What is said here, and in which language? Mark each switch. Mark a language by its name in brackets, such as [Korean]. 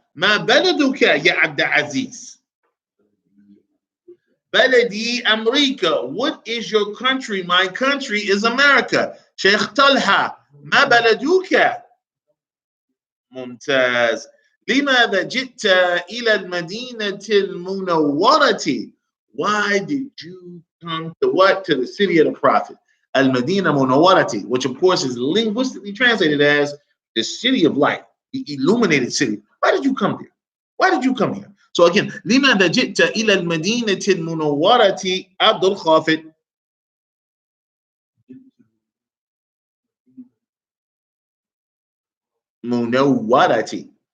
[Arabic] ما بلدك يا عبد العزيز؟ بلدي أمريكا. [English] What is your country? My country is America. [Arabic] شيخ طلحة ما بلدك؟ ممتاز. لماذا جئت إلى المدينة المنورة? [English] Why did you come to what? To the city of the Prophet. Al-Madina Munawwarati, which of course is linguistically translated as the city of light, the illuminated city. Why did you come there? Why did you come here? So again, [Arabic] لماذا جئت إلى المدينة المنورة عبد الخافض؟ منورة.